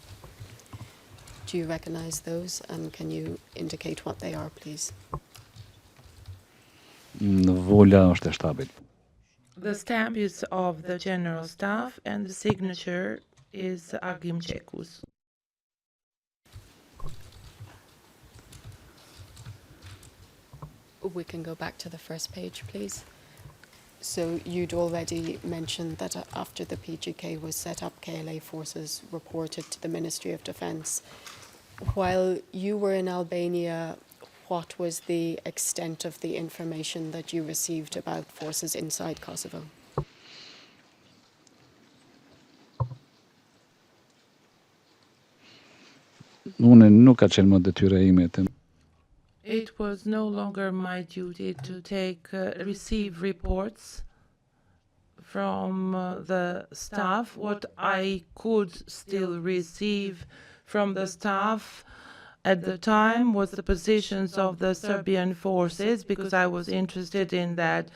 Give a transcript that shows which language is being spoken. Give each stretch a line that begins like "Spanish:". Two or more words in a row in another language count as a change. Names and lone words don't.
English: Do you recognize those, and can you indicate what they are, please?
Albanian: Vola është e shtabit.
English: The stamp is of the General Staff and the signature is Agim Cekus. We can go back to the first page, please. So you'd already mentioned that after the PGK was set up, KLA forces reported to the Ministry of Defence. While you were in Albania, what was the extent of the information that you received about forces inside Kosovo?
Albanian: Unë nuk ka qenë më detyra ime të
English: It was no longer my duty to receive reports from the staff. What I could still receive from the staff at the time was the positions of the Serbian forces, because I was interested in that.